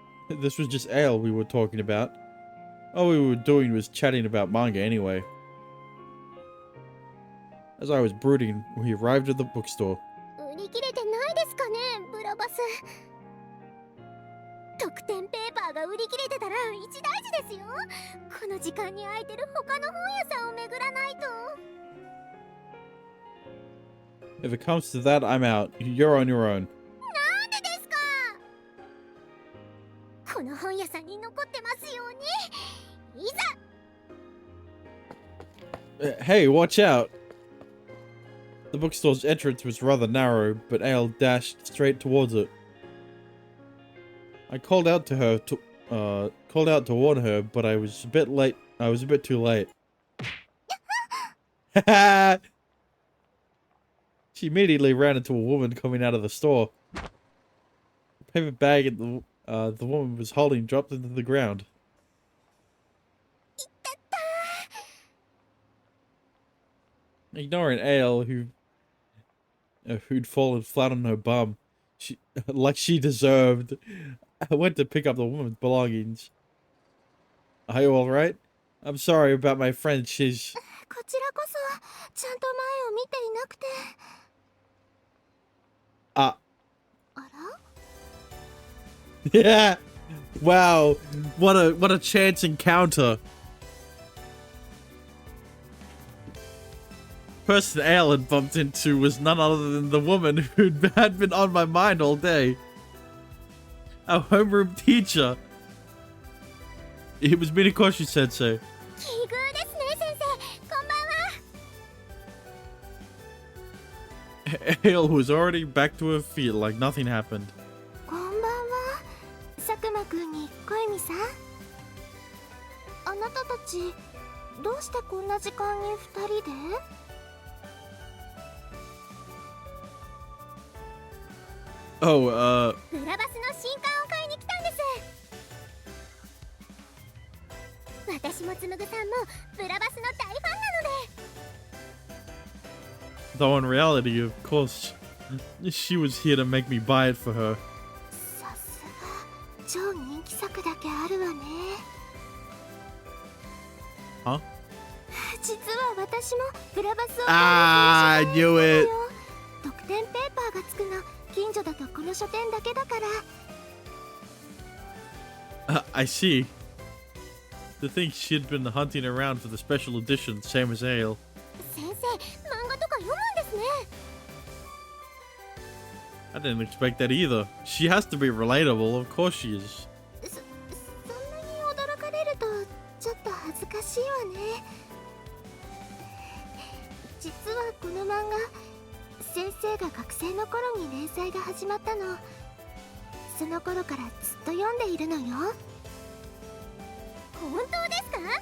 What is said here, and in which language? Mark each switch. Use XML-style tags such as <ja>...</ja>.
<en>This was just ale we were talking about. All we were doing was chatting about manga anyway. As I was brooding, we arrived at the bookstore.</en> <ja>売り切れてないですかね、ブラバス。特典ペーパーが売り切れてたら一大事ですよ。この時間に空いてる他の本屋さんを巡らないと。</ja> <en>If it comes to that, I'm out. You're on your own.</en> <ja>なんでですか？この本屋さんに残ってますように。いざ。</ja> <en>Hey, watch out! The bookstore's entrance was rather narrow, but Ale dashed straight towards it. I called out to warn her, but I was a bit late. I was a bit too late. She immediately ran into a woman coming out of the store. The paper bag the woman was holding dropped into the ground. Ignoring Ale, who'd fallen flat on her bum, like she deserved, I went to pick up the woman's belongings. Are you alright? I'm sorry about my friend, she's...</en> <ja>こちらこそちゃんと前を見ていなくて。</ja> <en>Yeah! Wow! What a chance encounter! Person Ale had bumped into was none other than the woman who had been on my mind all day. Our homeroom teacher. It was Minakoshi sensei.</en> <ja>奇遇ですね、先生。こんばんは。</ja> <en>Ale was already back to her feet like nothing happened.</en> <ja>こんばんは。佐久間くんに小泉さん。あなたたちどうしてこんな時間に二人で？</ja> <en>Oh,</en> <ja>ブラバスの新刊を買いに来たんです。私もつむぐさんもブラバスの大ファンなので。</ja> <en>though in reality, of course, she was here to make me buy it for her.</en> <ja>さすが超人気作だけあるわね。</ja> <en>Huh?</en> <ja>実は私もブラバスを</ja> <en>I knew it.</en> <ja>特典ペーパーがつくの近所だとこの書店だけだから。</ja> <en>I see. To think she'd been hunting around for the special edition, same as Ale.</en> <ja>先生、漫画とか読むんですね。</ja> <en>I didn't expect that either. She has to be relatable, of course she is.</en> <ja>そんなに驚かれるとちょっと恥ずかしいわね。実はこの漫画、先生が学生の頃に連載が始まったの。その頃からずっと読んでいるのよ。本当ですか？</ja>